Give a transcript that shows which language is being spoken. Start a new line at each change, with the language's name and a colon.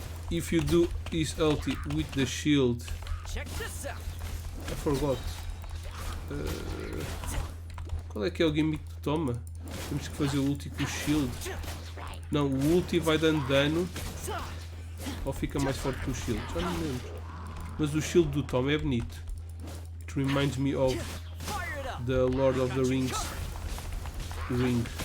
English: If you do his ulti with the shield, I forgot.
Portuguese: Qual é que é o gimmick do Toma? Temos que fazer o ulti com o shield. Não, o ulti vai dando dano ou fica mais forte que o shield. Já não me lembro. Mas o shield do Toma é bonito.
English: It reminds me of the Lord of the Rings ring.